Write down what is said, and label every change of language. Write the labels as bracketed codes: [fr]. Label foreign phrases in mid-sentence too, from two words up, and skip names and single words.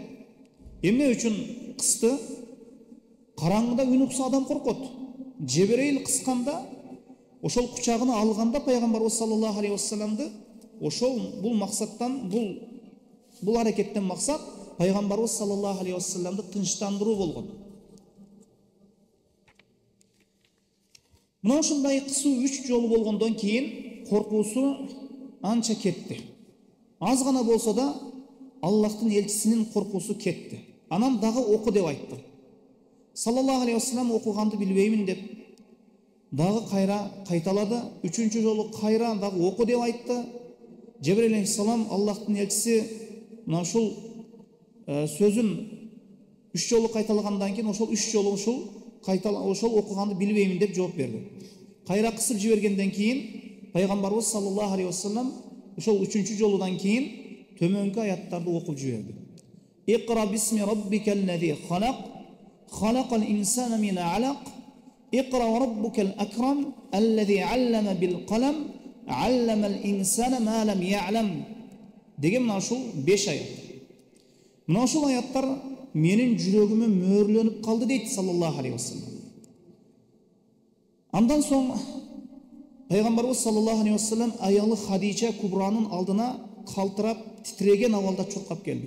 [ky] Эмне үчүн кысты? Караңгыда үн укса адам коркот. Жебреил кысканда, ошол кучагына алганда пайгамбарыбыз [ar] صلى الله عليه وسلم [ky] ошол бул максаттан, бул аракеттен максат пайғамбарыбыз [ar] صلى الله عليه وسلم [ky] тыныштандыру болған. Мына ушундай кысуу 3 жолу болгондон кийин коркуусу анча кетти. Аз гана болсо да Аллахтын элчисинин коркуусу кетти. Анан дагы оку деп айтты. [ar] صلى الله عليه وسلم [ky] окуганды билбеймин деп дагы кайра кайталады. 3-чү жолу кайра дагы оку деп айтты. Жебрейил алейхиссалам Аллахтын элчиси мына ушул сөзүн 3 жолу кайталагандан кийин ошол 3 жолу ошол окуганды билбеймин деп жооп берди. Кайра кысып жибергенден кийин пайгамбарыбыз [ar] صلى الله عليه وسلم [ky] ошол 3-чү жолудан кийин төмөнкү аяттарды окуп жиберди. [ar] اقرأ باسم ربك الذي خلق خلق الإنسان من علق اقرأ وربك الأكرم الذي علم بالقلم علم الإنسان ما لم يعلم. [ky] Деген мына ушул 5 аят. Мына ушул аяттар менин жүрөгүмө мөрлөнүп калды дейт [ar] صلى الله عليه وسلم. [ky] Андан соң пайгамбарыбыз [ar] صلى الله عليه وسلم [ky] аялы Хадича Кубранын алдына калтырап, титреген абалда чуркап келди.